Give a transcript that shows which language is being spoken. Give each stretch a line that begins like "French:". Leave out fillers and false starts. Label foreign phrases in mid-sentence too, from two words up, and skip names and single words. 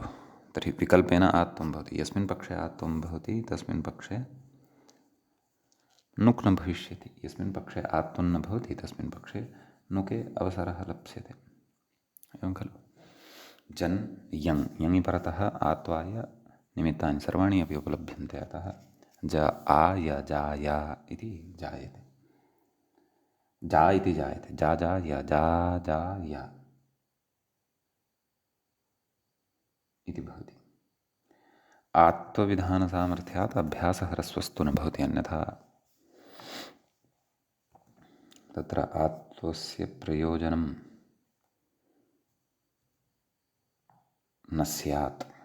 Sanskrit: तर्हि विकल्पेन आत्वं भवति, यस्मिन् पक्षे आत्वं भवति तस्मिन् पक्षे नुक् न भविष्यति, यस्मिन् पक्षे आत्वं न भवति तस्मिन् पक्षे नुके अवसरः लप्स्यते। एवं खलु? जन् यङ्, यङि परतः आत्वाय निमित्तानि सर्वाणि अपि उपलभ्यन्ते। अतः ज आ य जा या इति जायते, जा इति जायते, जा जा य जा जा या इति भवति। आत्वविधानसामर्थ्यात् अभ्यासहरस्वस्तु न भवति, अन्यथा तत्र आत्वस्य प्रयोजनं न स्यात्।